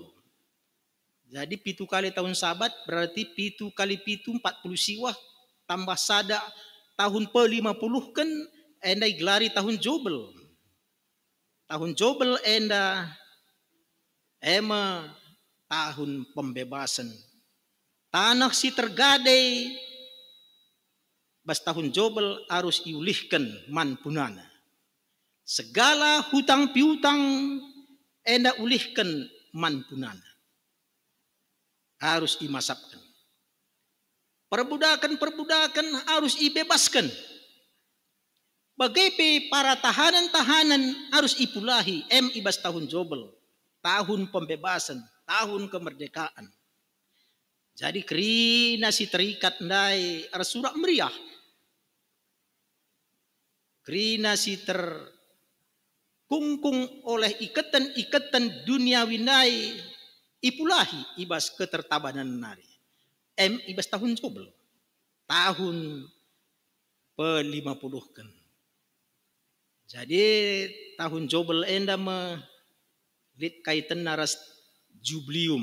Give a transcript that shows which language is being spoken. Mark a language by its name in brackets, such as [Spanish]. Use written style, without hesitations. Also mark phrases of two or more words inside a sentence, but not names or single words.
[Batak Karo] Jadi pitu kali tahun Sabat berarti pitu kali pitu 40 siwah tambah sada tahun pe-50 kan enda iglari tahun Jobel. Tahun Jobel enda tahun pembebasan. Tanah si tergadai bas tahun Jobel harus iulihkan man punana. [Indonesian] Segala hutang piutang [Batak Karo] enda ulihkan man punana. [Indonesian] Harus dimasapkan. Perbudakan harus ibebaskan. Bagaimana para tahanan-tahanan harus [Batak Karo] ipulahi ibas tahun jobel, [Indonesian] tahun pembebasan, tahun kemerdekaan. [Batak Karo] Jadi kerina si terikat ndai surak meriah. Kerina si [Indonesian] terkungkung oleh ikatan-ikatan duniawi [Batak Karo] ndai ipulahi ibas ketertabanan nari. Ibas tahun jobel, tahun pe-50 kan. Jadi tahun jobel enda lit kaitan naras jublium.